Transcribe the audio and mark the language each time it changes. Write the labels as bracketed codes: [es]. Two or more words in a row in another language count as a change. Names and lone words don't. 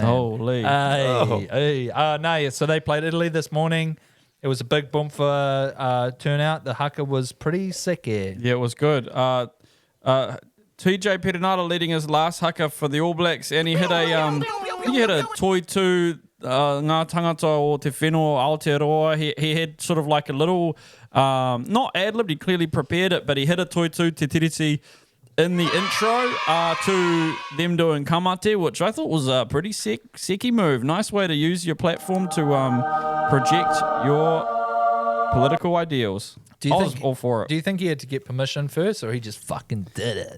[en] Holy. So they played Italy this morning. It was a big boom for turnout. The haka was pretty sick here. Yeah, it was good. TJ Perenara leading his last haka for the All Blacks, and he hit a [mi] toi tu ngā tangata o te whenua Aotearoa. [en] He had sort of like a little, not ad-libbed, he clearly prepared it, but he hit a [mi] toi tu te tiriti [en] in the intro to them doing kamate, which I thought was a pretty secky move. Nice way to use your platform to project your political ideals. I was all for it. Do you think he had to get permission first, or he just fucking did it?